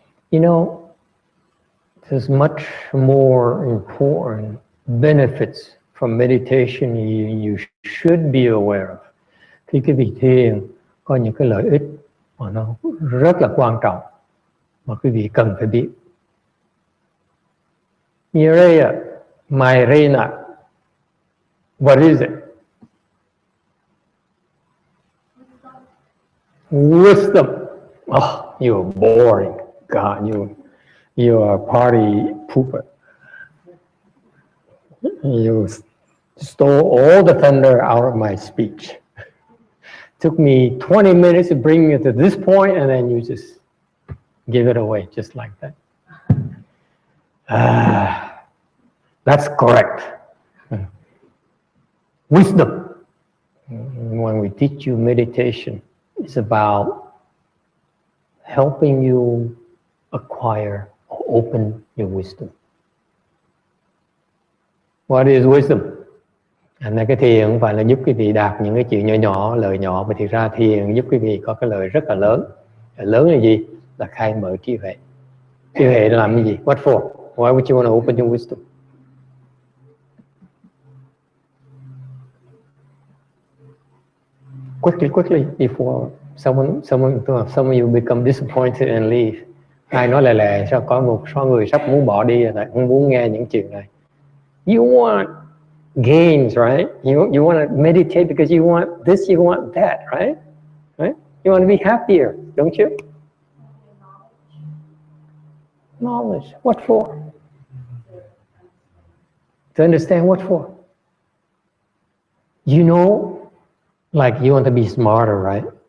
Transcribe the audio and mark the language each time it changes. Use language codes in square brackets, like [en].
[en] You know, there's much more important benefits from meditation you should be aware of. [vi] Khi quý vị thiền có những cái lợi ích mà nó rất là quan trọng mà quý vị cần phải biết. [en] Mireya, Myrena, what is it? Wisdom. Oh, you're boring. God, you are a party pooper. You stole all the thunder out of my speech. Took me 20 minutes to bring you to this point, and then you just give it away just like that. That's correct. Wisdom. When we teach you meditation, it's about helping you acquire or open your wisdom. What is wisdom? [vi] Là cái thiền không phải là giúp quý vị đạt những cái chuyện nhỏ nhỏ, lời nhỏ, mà thực ra thiền giúp quý vị có cái lời rất là lớn. Lớn là gì? Là khai mở trí huệ. Trí huệ là làm cái gì? [en] What for? Why would you want to open your wisdom? Quickly, before some of you become disappointed and leave. [vi] Ai nói lẹ sao có một số người sắp muốn bỏ đi rồi, không muốn nghe những chuyện này. [en] You want gains, right? You want to meditate because you want this, you want that, right? Right? You want to be happier, don't you? Knowledge. What for? To understand what for? You know, like you want to be smarter, right?